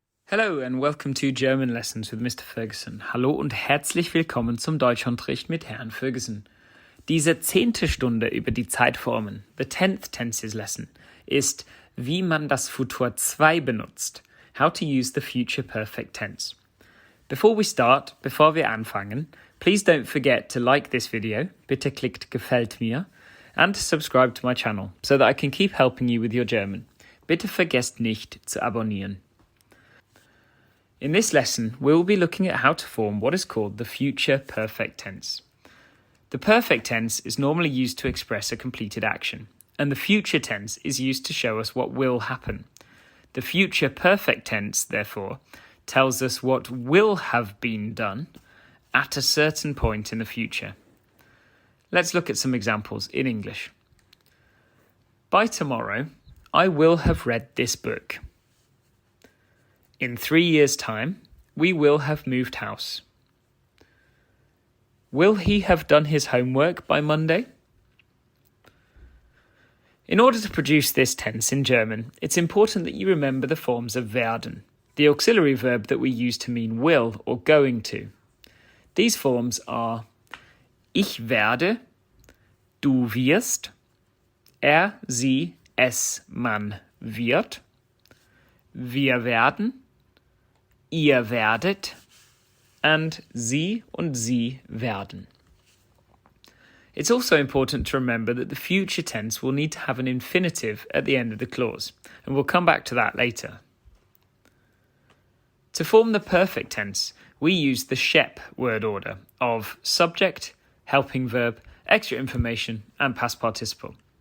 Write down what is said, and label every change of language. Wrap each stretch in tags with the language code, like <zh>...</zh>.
<en>Hello and welcome to German Lessons with Mr. Ferguson.</en> <de>Hallo und herzlich willkommen zum Deutschunterricht mit Herrn Ferguson. Diese 10. Stunde über die Zeitformen,</de> <en>the 10th Tenses Lesson,</en> <de>ist, wie man das Futur 2 benutzt,</de> <en>how to use the future perfect tense. Before</en> <de>wir anfangen,</de> <en>please don't forget to like this video,</en> <de>bitte klickt Gefällt mir,</de> <en>and to subscribe to my channel, so that I can keep helping you with your German.</en> <de>Bitte vergesst nicht zu abonnieren.</de> <en>In this lesson, we will be looking at how to form what is called the future perfect tense. The perfect tense is normally used to express a completed action, and the future tense is used to show us what will happen. The future perfect tense, therefore, tells us what will have been done at a certain point in the future. Let's look at some examples in English. By tomorrow, I will have read this book. In 3 years' time, we will have moved house. Will he have done his homework by Monday? In order to produce this tense in German, it's important that you remember the forms of werden, the auxiliary verb that we use to mean will or going to. These forms are ich werde, du wirst, sie, es, man wird, wir werden, ihr werdet, and sie und sie werden. It's also important to remember that the future tense will need to have an infinitive at the end of the clause, and we'll come back to that later. To form the perfect tense, we use the SHEP word order of subject, helping verb, extra information, and past participle.</en>